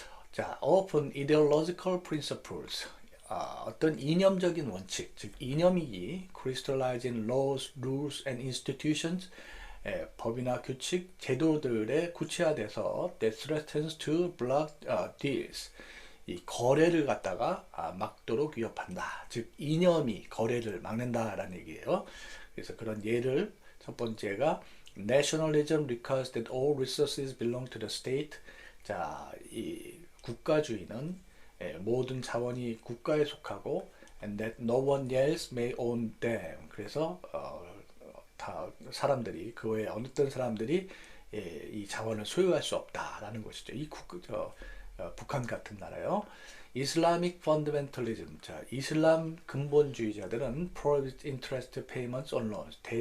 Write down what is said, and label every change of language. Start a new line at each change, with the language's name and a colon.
Korean: 자,
English: open ideological principles
Korean: 어떤 이념적인 원칙, 즉 이념이기
English: crystallize in laws, rules and institutions
Korean: 법이나 규칙, 제도들에 구체화돼서
English: that threatens to block deals
Korean: 이 거래를 갖다가 막도록 위협한다. 즉 이념이 거래를 막는다라는 얘기예요. 그래서 그런 예를 첫 번째가
English: Nationalism requires that all resources belong to the state.
Korean: 자, 이 국가주의는 모든 자원이 국가에 속하고
English: and that no one else may own them.
Korean: 그래서 다 사람들이 그 외에 어떤 사람들이 이 자원을 소유할 수 없다라는 것이죠. 이 북한 같은 나라요. 이슬라믹 펀더멘털리즘. 자, 이슬람 근본주의자들은
English: prohibit interest payments on loans.